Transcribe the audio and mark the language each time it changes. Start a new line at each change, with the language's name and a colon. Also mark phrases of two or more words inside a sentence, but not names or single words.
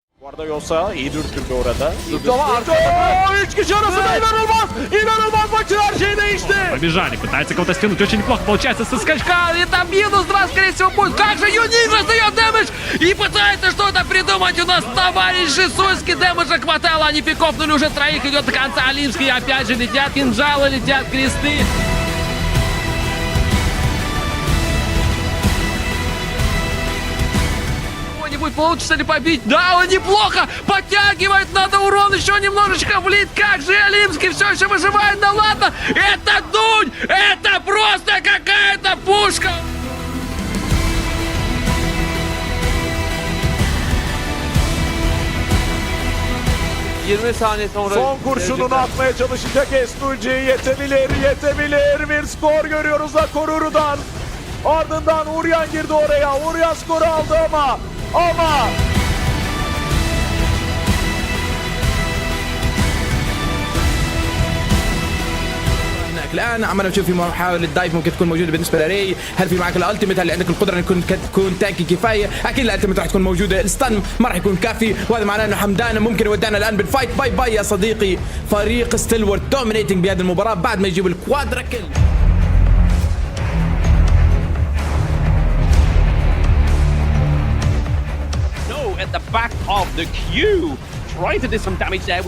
Turkish: Arda Yosa iyi dürtüldü orada. Ama Arda 3 kişi arasında inanılmaz! İnanılmaz maçın her şeyi değişti.
Russian: Побежали, пытается кого-то стянуть, очень неплохо получается со скачка, и там минус 2, скорее всего, будет. Как же Юнин раздает дэмэдж и пытается что-то придумать. У нас товарищ Жесуйский, дэмэджа хватало, они пикопнули уже троих, идет до конца Алимский, опять же летят кинжалы, летят кресты. Получится ли побить? Да, он неплохо подтягивает, надо урон еще немножечко влить. Как же Алимский все еще выживает, да ладно, это дунь, это просто какая-то пушка.
Turkish: saniye sonra Son kurşununu atmaya çalışacak S2G. Yetebilir. Bir skor görüyoruz da Koruru'dan. Ardından Uryan girdi oraya. Uryan skoru aldı ama
Arabic: الان عمالنا نشوف في محاولة دايف ممكن تكون موجودة بالنسبة لري. هل في معك الالتيميت؟ هل عندك القدرة ان تكون تانكي كفاية؟ اكيد الالتيميت راح تكون موجودة. الستان ما راح يكون كافي، وهذا معناه انه حمدان ممكن يودعنا الان بالفايت. باي باي يا صديقي. فريق ستالورت دومينيتنج بهذه المباراة بعد ما يجيب
English: quadra kill. At the back of the queue, trying to do some damage there.